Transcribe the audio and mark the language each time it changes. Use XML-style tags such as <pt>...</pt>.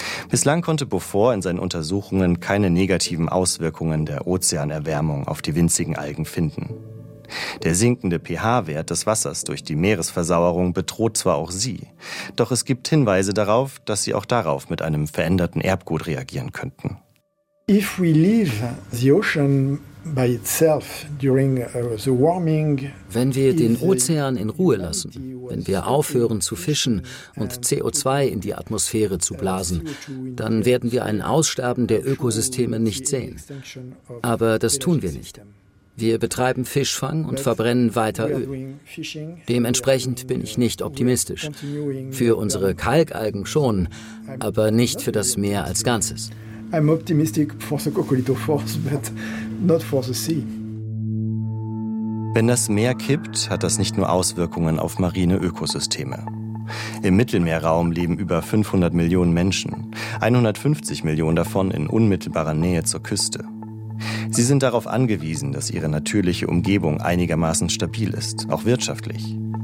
<de>Bislang konnte Beaufort in seinen Untersuchungen keine negativen Auswirkungen der Ozeanerwärmung auf die winzigen Algen finden. Der sinkende pH-Wert des Wassers durch die Meeresversauerung bedroht zwar auch sie, doch es gibt Hinweise darauf, dass sie auch darauf mit einem veränderten Erbgut reagieren könnten.</de> <en>If we leave the ocean by itself during the warming,</en> <de>wenn wir den Ozean in Ruhe lassen, wenn wir aufhören zu fischen und CO2 in die Atmosphäre zu blasen, dann werden wir ein Aussterben der Ökosysteme nicht sehen. Aber das tun wir nicht. Wir betreiben Fischfang und verbrennen weiter Öl. Dementsprechend bin ich nicht optimistisch. Für unsere Kalkalgen schon, aber nicht für das Meer als Ganzes.</de> <en>I'm optimistic for the coccolithophores, but not for the sea.</en> <de>Wenn das Meer kippt, hat das nicht nur Auswirkungen auf marine Ökosysteme. Im Mittelmeerraum leben über 500 Millionen Menschen, 150 Millionen davon in unmittelbarer Nähe zur Küste. Sie sind darauf angewiesen, dass ihre natürliche Umgebung einigermaßen stabil ist, auch wirtschaftlich.</de>